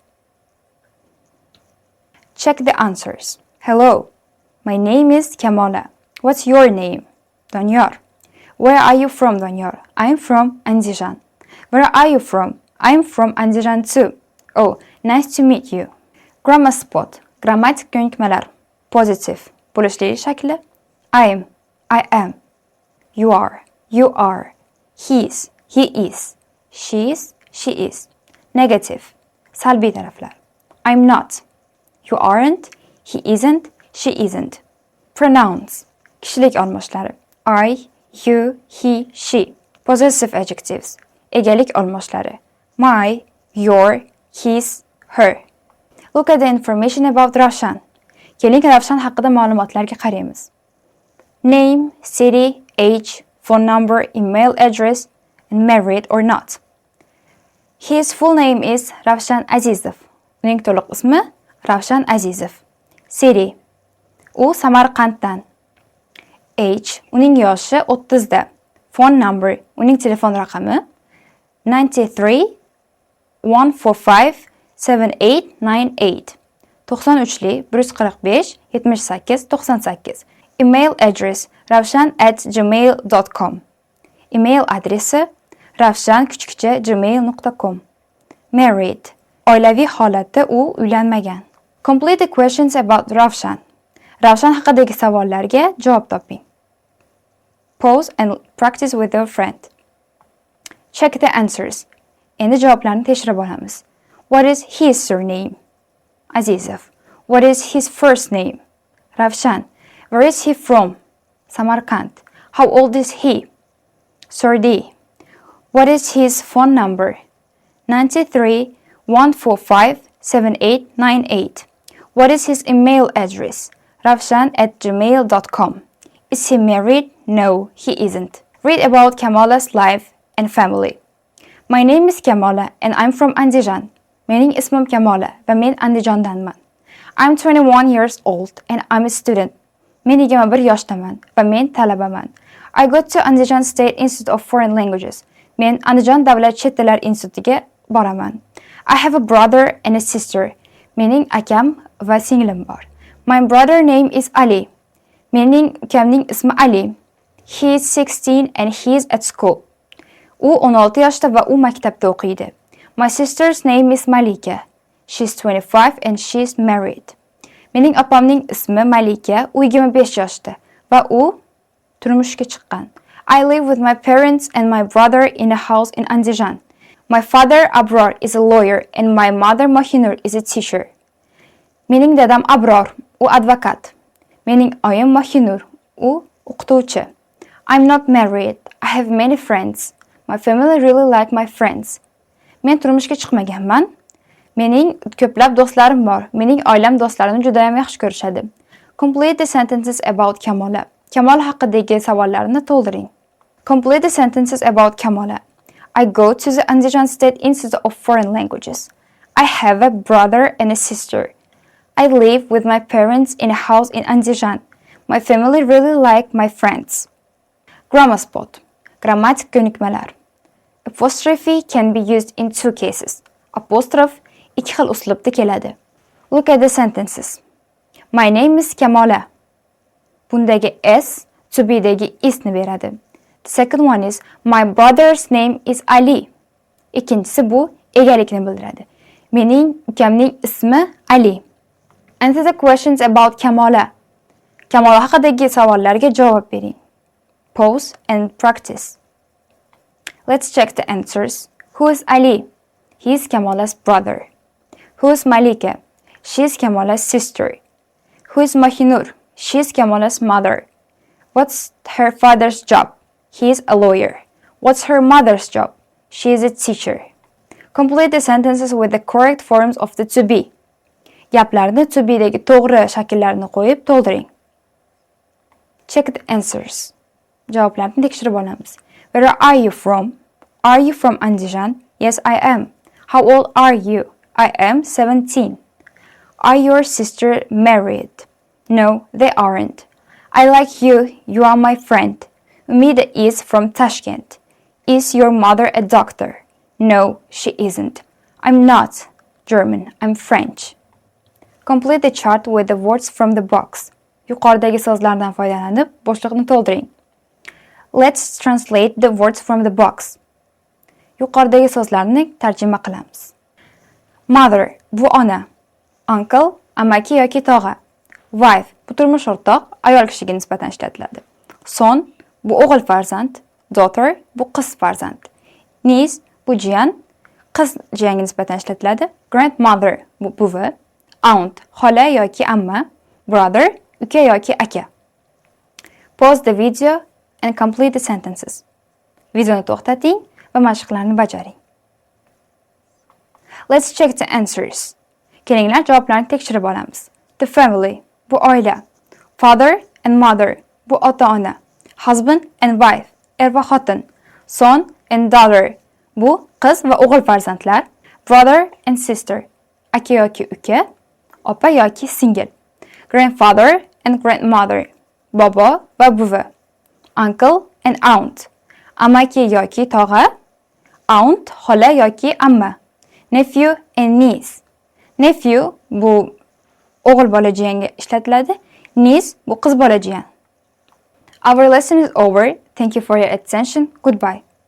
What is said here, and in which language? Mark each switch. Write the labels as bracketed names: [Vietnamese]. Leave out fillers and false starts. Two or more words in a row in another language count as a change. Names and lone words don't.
[English] Check the answers. Hello, my name is Kamala. What's your name? Danyar. Where are you from, Danyar? I'm from Andijan. Where are you from? I'm from Andijan too. Oh, nice to meet you. Grammar spot. [Uzbek] Grammatik ko'nikmalar. Positive. Bo'lishli shakli. [English] I am. You are. He is. She is. Negative. [Uzbek] Salbiy taraflar. [English] I'm not. You aren't. He isn't. She isn't. Pronouns. [Uzbek] Kishilik olmoshlari. [English] I, you, he, she. Possessive adjectives. [Uzbek] Egalik olmoshlari. [English] My, your, his, her. Look at the information about Ravshan. [Uzbek] Keling Ravshan haqida ma'lumotlarga qaraymiz. [English] Name, city, age, phone number, email address, and married or not. His full name is Ravshan Azizov. [Uzbek] Uning to'liq ismi Ravshan Azizov. City. U Samarqanddan. Age. Uning yoshi 30 da. [English] Phone number. [Uzbek] Uning telefon raqami 93 145 7898. 93li 145 78 98. [English] Email address ravshan@gmail.com. [Uzbek] Email adresi ravshan@gmail.com. [English] Married. [Uzbek] Oilaviy holatda u uylanmagan. [English] Complete the questions about Ravshan. [Uzbek] Ravshan haqidagi savollarga javob toping. [English] Pause and practice with your friend. Check the answers. [Uzbek] Endi javoblarni tekshirib olamiz. [English] What is his surname? Azizov. What is his first name? Ravshan. Where is he from? Samarkand. How old is he? Surdi. What is his phone number? 93 145 7898. What is his email address? ravshan@gmail.com. Is he married? No, he isn't. Read about Kamala's life and family. My name is Kamala and I'm from Andijan. [Uzbek] Mening ismim Kamala va men Andijondanman. [English] I'm 21 years old and I'm a student. [Uzbek] Men 21 yoshdaman va men talabaman. [English] I go to Andijan State Institute of Foreign Languages. [Uzbek] Men Andijon davlat chet tillar institutiga boraman. [English] I have a brother and a sister. [Uzbek] Mening akam va singlim bor. [English] My brother name is Ali. [Uzbek] Mening ukamning ismi Ali. [English] He is 16 and he is at school. [Uzbek] U 16 yoshda va u maktabda o'qiydi. [English] My sister's name is Malika. She's 25 and she's married. [Uzbek] Mening opamning ismi Malika, u 25 yoshda va u turmushga chiqqan. [English] I live with my parents and my brother in a house in Andijan. My father Abror is a lawyer and my mother Mahinur is a teacher. [Uzbek] Mening dadam Abror, u advokat. Mening oyim Mahinur, u o'qituvchi. [English] I'm not married. I have many friends. My family really like my friends. [Uzbek] Men turmushga chiqmaganman. Mening ko'plab do'stlarim bor. Mening oilam do'stlarimni juda ham yaxshi ko'rishadi. [English] Complete the sentences about Kamala. [Uzbek] Kamala haqidagi savollarni to'ldiring. [English] Complete the sentences about Kamala. I go to the Andijan State Institute of Foreign Languages. I have a brother and a sister. I live with my parents in a house in Andijan. My family really like my friends. Grammar spot. [Uzbek] Grammatik ko'nikmalar. [English] Apostrophe can be used in two cases. [Uzbek] Apostrophe ikki xil uslubda keladi. [English] Look at the sentences. My name is Kamala. [Uzbek] Bundagi s [English] to be'dagi [Uzbek] isni beradi. [English] The second one is my brother's name is Ali. [Uzbek] Ikkinchisi bu egalikni bildiradi. Mening ukamning ismi Ali. [English] Answer the questions about Kamala. [Uzbek] Kamala haqidagi savollarga javob bering. [English] Pause and practice. Let's check the answers. Who is Ali? He is Kamola's brother. Who is Malika? She is Kamola's sister. Who is Mahinur? She is Kamola's mother. What's her father's job? He is a lawyer. What's her mother's job? She is a teacher. Complete the sentences with the correct forms of the to be. [Uzbek] Gaplarni [English] to be'dagi [Uzbek] to'g'ri shakllarini qo'yib to'ldiring. [English] Check the answers. [Uzbek] Javoblarni tekshirib olamiz. [English] Where are you from? Are you from Andijan? Yes, I am. How old are you? I am 17. Are your sister married? No, they aren't. I like you. You are my friend. Umida is from Tashkent. Is your mother a doctor? No, she isn't. I'm not German. I'm French. Complete the chart with the words from the box. [Uzbek] Yuqoridagi so'zlardan foydalanib, bo'shliqni to'ldiring. [English] Let's translate the words from the box. [Uzbek] Yuqoridagi so'zlarni tarjima qilamiz. Mother, bu ona. Uncle, amaki yoki tog'a. Wife, bu turmush o'rtoq, ayol kishiga nisbatan ishlatiladi. Son, bu o'g'il farzand. Daughter, bu qiz farzand. Niece, bu jiyan, qiz jiyanga nisbatan ishlatiladi. Grandmother, bu buvi. Aunt, xola yoki amma. Brother, uka yoki aka. [English] Pause the video and complete the sentences. [Uzbek] Videoni to'xtating va mashqlarni bajaring. [English] Let's check the answers. [Uzbek] Kelinglar javoblarni tekshirib olamiz. [English] The family, [Uzbek] bu oila. [English] Father and mother, [Uzbek] bu ota-ona. [English] Husband and wife, [Uzbek] er va xotin. [English] Son and daughter, [Uzbek] bu qiz va o'g'il farzandlar. [English] Brother and sister, [Uzbek] aka yoki uka, opa yoki singil. [English] Grandfather and grandmother, [Uzbek] bobo va buvi. [English] Uncle and aunt, [Uzbek] amaki yoki tog'a. Aunt, xola yoki amma. [English] Nephew and niece. [Uzbek] Nephew bu o'g'il bola jiyanga ishlatiladi. Niece bu qiz bola jiyan. [English] Our lesson is over. Thank you for your attention. Goodbye.